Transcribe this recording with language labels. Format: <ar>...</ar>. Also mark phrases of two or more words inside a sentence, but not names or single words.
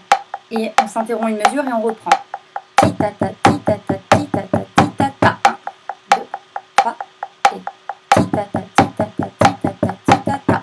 <fr>Et on s'interrompt une mesure et on reprend. Ti ta ta ti ta ta ti ta ta ti ta ta. 1, 2, 3 et ti ta ta ti ta ta ti ta ta ti ta ta.</fr>